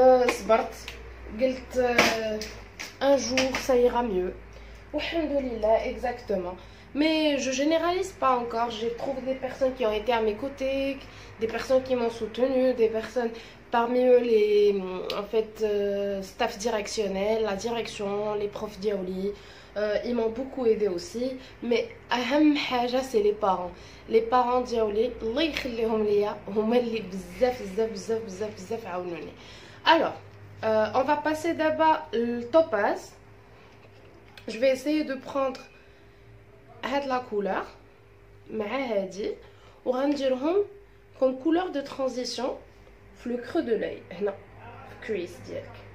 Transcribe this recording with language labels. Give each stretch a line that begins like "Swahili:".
Arabic: صبرت قلت
French: un jour ça ira mieux walhamdoulilah exactement. Mais je généralise pas encore, j'ai trouvé des personnes qui ont été à mes côtés, des personnes qui m'ont soutenue, des personnes parmi eux les en fait staff directionnel, la direction, les profs diaoli, ils m'ont beaucoup aidé aussi.
Arabic: Mais أهم حاجة
French: c'est les parents diaoli
Arabic: الله يخليهم ليا هما اللي بزاف بزاف بزاف بزاف بزاف عاونوني.
French: Alors on va passer d'abord le topaz. Je vais essayer de prendre هاد la couleur
Arabic: مع هادي وغنديرهم
French: comme couleur de transition في le creux de l'œil
Arabic: هنا في الكريس ديالك.